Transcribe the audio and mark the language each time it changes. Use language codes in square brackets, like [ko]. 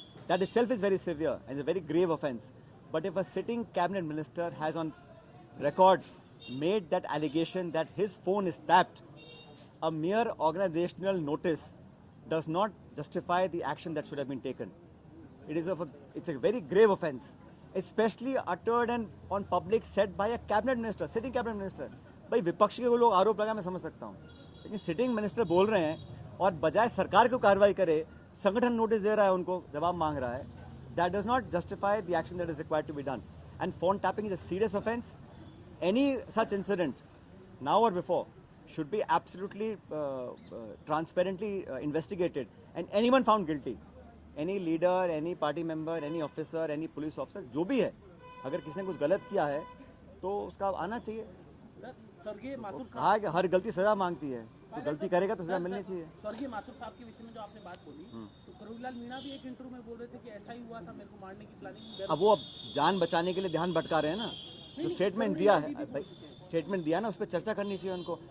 [en] That itself is very severe and a very grave offence. But if a sitting cabinet minister has on record made that allegation that his phone is tapped, a mere organizational notice does not justify the action that should have been taken. It's a very grave offence, especially uttered and on public said by a cabinet minister, sitting cabinet minister. [hi] भाई विपक्ष के लोग आरोप लगा मैं समझ सकता हूँ, लेकिन सिटिंग मिनिस्टर बोल रहे हैं और बजाय सरकार को कार्रवाई करे संगठन नोटिस दे रहा है, उनको जवाब मांग रहा है. [en] That does not justify the action that is required to be done. And phone tapping is a serious offence. Any such incident, now or before, should be absolutely transparently investigated, and anyone found guilty, any leader, any party member, any officer, any police officer, [hi] जो भी है, अगर किसी ने कुछ गलत किया है तो उसका आना चाहिए. स्वर्गीय माथुर कहा कि हर गलती सजा मांगती है, तो गलती करेगा तो सजा मिलनी चाहिए. स्वर्गीय माथुर साहब के विषय में जो आपने बात बोली, तो करोड़ीलाल मीणा भी एक इंटरव्यू में बोल रहे थे कि ऐसा ही हुआ था, मेरे को मारने की प्लानिंग. अब वो जान बचाने के लिए ध्यान भटका रहे हैं ना, जो स्टेटमेंट दिया है भाई, स्टेटमेंट दिया ना, उस पर चर्चा करनी चाहिए उनको.